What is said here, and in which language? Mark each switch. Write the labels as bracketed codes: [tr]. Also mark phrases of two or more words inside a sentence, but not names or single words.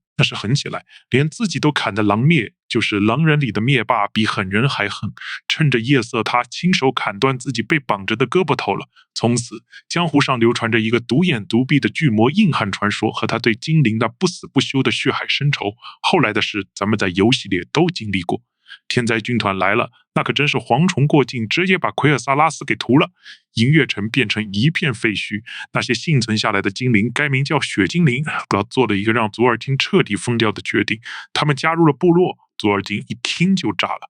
[zh] 那是狠起來，連自己都砍的狼滅，就是狼人裡的滅霸，比狠人還狠。趁着夜色，他親手砍斷自己被綁着的胳膊頭了。從此，江湖上流傳着一個獨眼獨臂的巨魔硬漢傳說和他對精靈那不死不休的血海深仇。後來的事，咱們在遊戲裡都經歷過。天災軍團來了，那可真是蝗蟲過境，直接把奎爾薩拉斯給屠了。銀月城變成一片廢墟，那些幸存下來的精靈改名叫血精靈，做了一個讓祖爾金徹底瘋掉的決定。他們加入了部落，祖爾金一聽就炸了。